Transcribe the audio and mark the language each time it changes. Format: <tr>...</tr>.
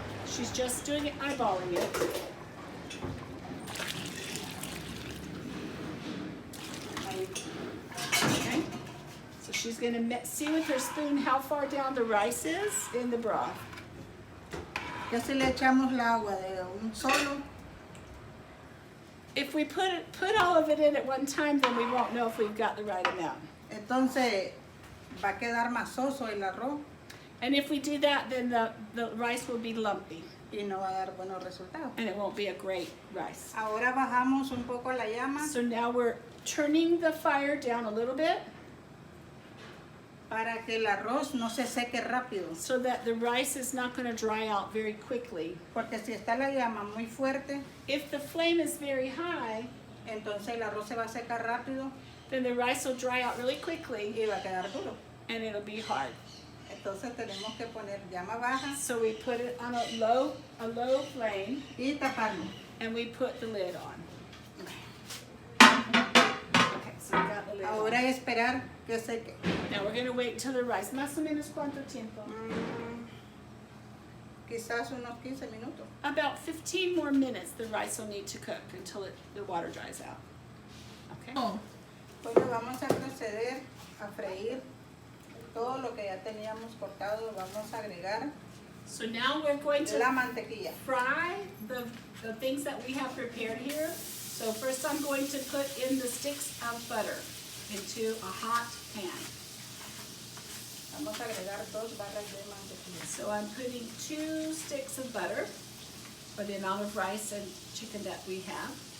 <en>She's just doing it, eyeballing it. Okay. So she's going to see with her spoon how far down the rice is in the broth.</en> <es>Ya si le echamos el agua de un solo,</es> <en>If we put all of it in at one time, then we won't know if we've got the right amount.</en> <es>entonces va a quedar más soso el arroz</es> <en>And if we do that, then the rice will be lumpy</en> <es>y no va a dar buenos resultados.</es> <en>and it won't be a great rice.</en> <es>Ahora bajamos un poco la llama</es> <en>So now we're turning the fire down a little bit</en> <es>para que el arroz no se seque rápido.</es> <en>so that the rice is not going to dry out very quickly.</en> <es>Porque si está la llama muy fuerte,</es> <en>If the flame is very high,</en> <es>entonces el arroz se va a secar rápido</es> <en>then the rice will dry out really quickly</en> <es>y va a quedar duro.</es> <en>and it'll be hard.</en> <es>Entonces tenemos que poner llama baja</es> <en>So we put it on a low flame</en> <es>y taparlo.</es> <en>and we put the lid on. Okay, so we got the lid</en> <es>Ahora</es> <en>on.</en> <es>esperar que seque.</es> <en>Now we're going to wait till the rice.</en> <es>Más o menos cuánto tiempo? Quizás unos 15 minutos.</es> <en>About 15 more minutes the rice will need to cook until the water dries out. Okay? Oh,</en> <es>Bueno, vamos a proceder a freír todo lo que ya teníamos cortado. Vamos a agregar</es> <en>So now we're going to</en> <es>la mantequilla.</es> <en>fry the things that we have prepared here. So first I'm going to put in the sticks of butter into a hot pan.</en> <es>Vamos a agregar 2 barras de mantequilla.</es> <en>So I'm putting 2 sticks of butter for the amount of rice and chicken that we have.</en>